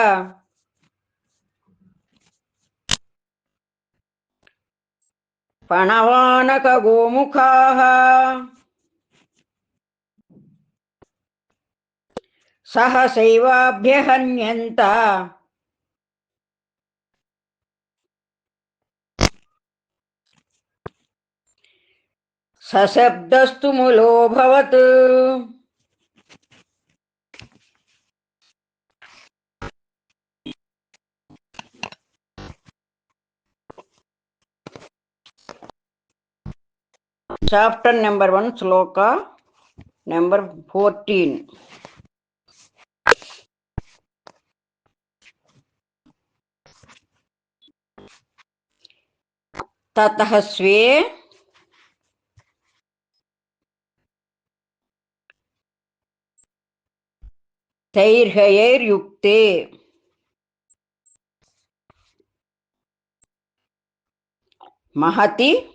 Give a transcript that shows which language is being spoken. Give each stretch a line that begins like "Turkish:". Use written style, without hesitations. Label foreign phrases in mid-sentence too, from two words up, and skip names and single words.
Sanskrit: पणवानकगोमुखाः सहसैवाभ्यहन्यन्त सशब्दस्तुमुलोऽभवत्
English: Chapter number 1 shloka number 14
Sanskrit: ततः स्वे तैर्हयैर्युक्ते महति